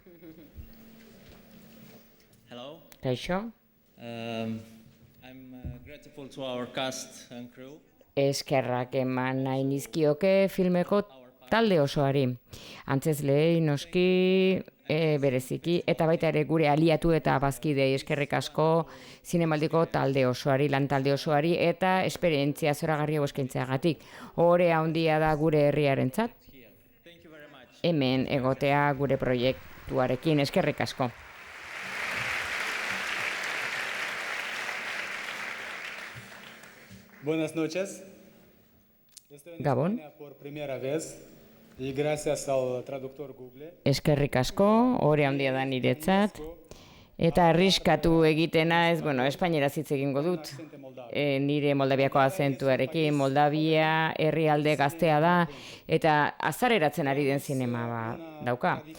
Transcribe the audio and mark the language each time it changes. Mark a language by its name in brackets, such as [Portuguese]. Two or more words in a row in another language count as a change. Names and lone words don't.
[English] Hello. [Basque] Kaixo. [English] I'm grateful to our cast and crew. [Basque] Eskerrak eman nahi nizkioke filmeko talde osoari. Antzezleei noski bereziki eta baita ere gure aliatu eta bazkidei eskerrik asko zinemaldiko talde osoari, lan talde osoari eta esperientzia zoragarri hau eskaintzeagatik. Ohore handia da gure herriarentzat. Hemen egotea gure proiektuarekin eskerrik asko. [Spanish] Buenas noches. [Basque] Gabon. [Spanish] Por primera vez y gracias al traductor Google. [Basque] Eskerrik asko, ohore handia da niretzat. Eta arriskatu egitena ez, espainieraz hitz egingo dut. Nire Moldaviako azentuarekin, Moldavia herrialde gaztea da, eta azareratzen ari den zinema dauka.